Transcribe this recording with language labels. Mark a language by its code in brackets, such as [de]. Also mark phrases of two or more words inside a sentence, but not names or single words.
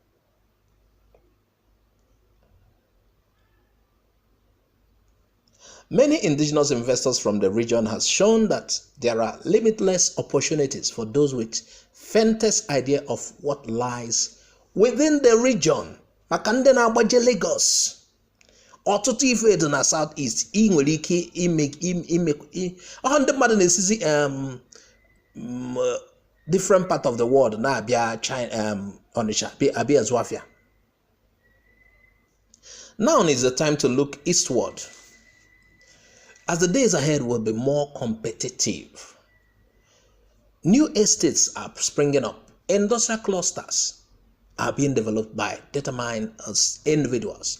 [en] Many indigenous investors from the region have shown that there are limitless opportunities for those with faintest idea of what lies within the region. [ig] Makande na agbaje Lagos. Ọtụtụ ife dị na Southeast ị nwere ike ime ndị mmadụ na-esizi [en] different part of the world [ig] na-abịa China, Onitsha, abịa azụ afịa. [en] Now is the time to look eastward, as the days ahead will be more competitive. New estates are springing up. Industrial clusters are being developed by determined individuals.